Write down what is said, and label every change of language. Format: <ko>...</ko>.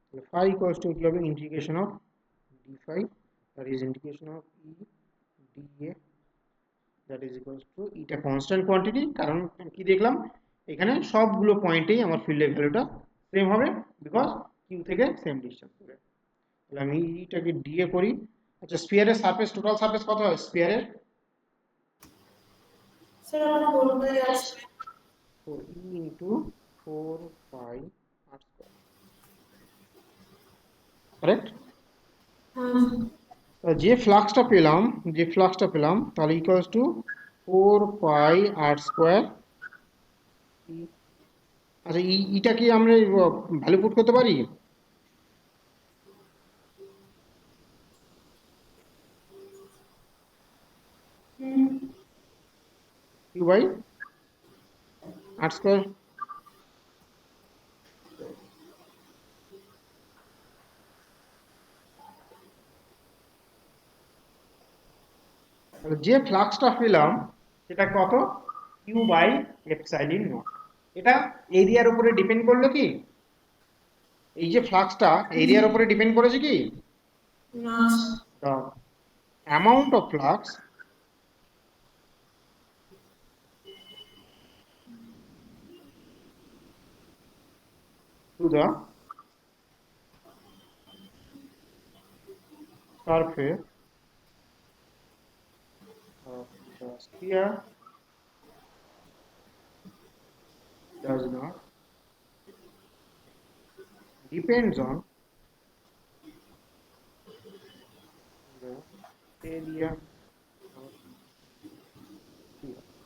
<en>phi equals to equal integration of d phi, that is integration of e dA, that is equals to</en> <bn>এটা constant quantity, কারণ কি দেখলাম এখানে সবগুলো পয়েন্টেই আমার ফিল্ডের ভ্যালুটা সেম হবে, বিকজ কিউ থেকে সেম ডিস্টেন্স হবে। তাহলে আমি এটাকে dA করি। আচ্ছা, স্ফিয়ারের সারফেস, টোটাল সারফেস কত হয় স্ফিয়ারের? স্যার আমার 4/r²।</bn> <en>তো e into 4 pi r square, correct?</en> <bn>হ্যাঁ যে ফ্লাক্সটা পেলাম তাহলে ইকুয়ালস টু 4 pi r² আচ্ছা, ইটা কি আমরা ভ্যালু পুট করতে পারি?</bn> <en>q by r²।</en> <bn>তাহলে যে ফ্লাক্সটা পেলাম সেটা কত? q by epsilon not. এটা এরিয়ার উপরে ডিপেন্ড করলো কি? এই যে ফ্লাক্সটা এরিয়ার উপরে ডিপেন্ড করেছে কি? না</bn> <en>the amount of flux to the surface of the sphere does not depends on the area of sphere.</en>